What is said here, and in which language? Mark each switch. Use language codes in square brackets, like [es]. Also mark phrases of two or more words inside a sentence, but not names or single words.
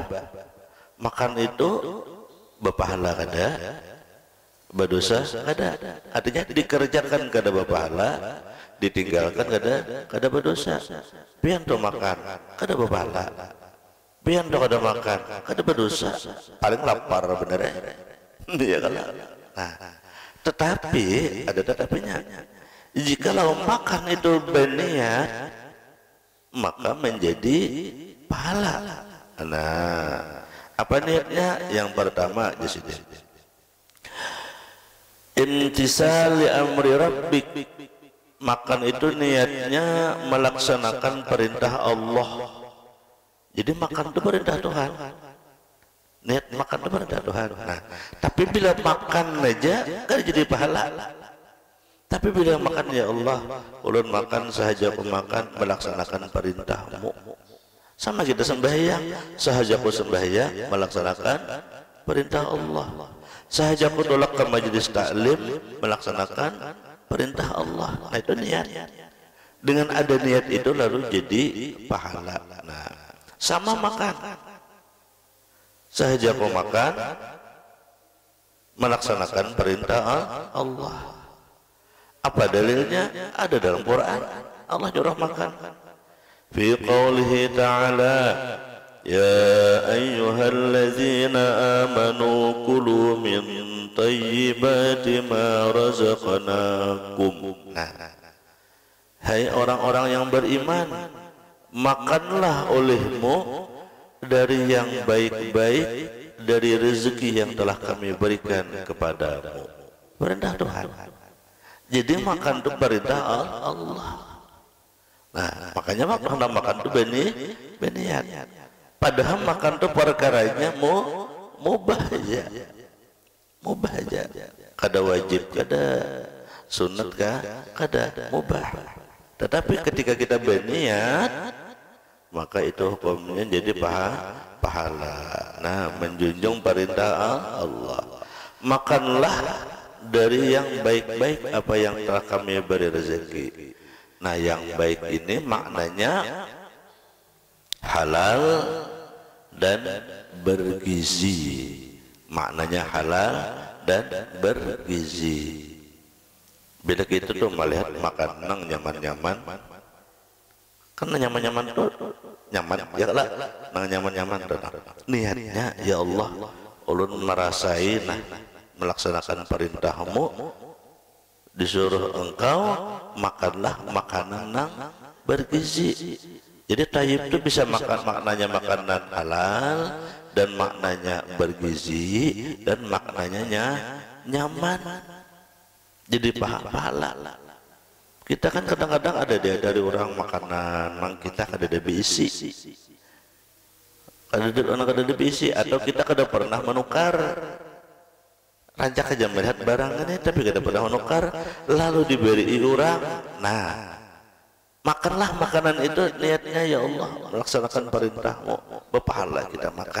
[bjn] Makan itu berpahala kada, berdosa kada. Artinya dikerjakan kada berpahala, ditinggalkan kada berdosa. Pian to makan kada berpahala. Pian dong ada makan, kada berdosa, paling lapar bener ya. Iya kan? Nah, tetapi ada tetapinya. [id] Jikalau makan itu berniat, maka menjadi pahala. Nah, apa niatnya? Yang pertama di sini, [ar] امتثال لأمر ربك. [id] Makan itu niatnya melaksanakan perintah Allah. Jadi makan itu perintah Tuhan. Niat makan itu perintah Tuhan. Nah, tapi bila makan aja kan jadi pahala. [bjn] Tapi bila makan, ya Allah, ulun makan sahaja aku makan melaksanakan perintahmu. [id] Sama kita sembahyang, sahaja aku sembahyang melaksanakan perintah Allah. [bjn] Sahaja aku tolak ke majelis taklim melaksanakan perintah Allah. Nah itu niat. [id] Dengan ada niat itu lalu jadi pahala. Nah, sama makan, sahaja kau makan melaksanakan perintah Allah. Apa dalilnya? Ada dalam Quran. Allah nyuruh makan. [ar] في قوله تعالى، يا أيها الذين آمنوا كلوا من طيبات ما رزقناكم. [id] Nah, hai orang-orang yang beriman, makanlah olehmu dari yang baik-baik dari rezeki yang telah kami berikan kepadamu. Perintah Tuhan. Jadi makan itu perintah Allah. [bjn] Nah, makanya makan itu beniat. [id] Padahal makan itu perkaranya mubah aja. Mubah aja. [bjn] Kada wajib, kada sunat, kada mubah. [id] Tetapi ketika kita berniat, maka itu hukumnya jadi pahala. Nah, menjunjung perintah Allah. Makanlah dari yang baik-baik apa yang telah kami beri rezeki. Nah, yang baik ini maknanya halal dan bergizi. Maknanya halal dan bergizi. [bjn] Bila kita tuh melihat makanan nyaman-nyaman, karena nyaman-nyaman tuh nyaman, ya lah, nang nyaman-nyaman tuh. Niatnya, ya Allah, ulun merasai, nah, melaksanakan perintahmu disuruh engkau makanlah makanan yang bergizi. [id] Jadi tayyib itu bisa maknanya makanan halal, dan maknanya bergizi, dan maknanya nyaman. [bjn] Jadi pahala. Kita kan kadang-kadang ada dari orang makanan mang kita kada ada bisi. Kada bisi, atau kita kada pernah menukar. Rancak aja melihat barangannya tapi kada pernah menukar, lalu diberi orang. [id] Nah, makanlah makanan itu niatnya ya Allah melaksanakan perintahmu, berpahala kita makan.